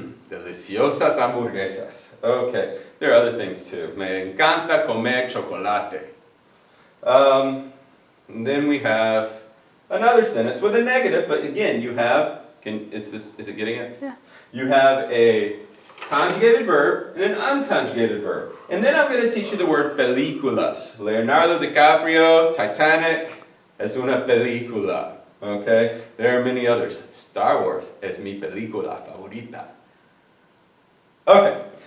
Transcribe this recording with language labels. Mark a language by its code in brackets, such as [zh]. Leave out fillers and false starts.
[es] Deliciosas hamburguesas. [en] Okay, there are other things too. [es] Me encanta comer chocolate. [en] And then we have another sentence with a negative, but again, you have, is it getting it? Yeah. You have a conjugated verb and an unconjugated verb. And then I'm going to teach you the word películas. Leonardo DiCaprio, Titanic, [es] es una película. [en] Okay? There are many others. [es] Star Wars es mi película favorita. Okay.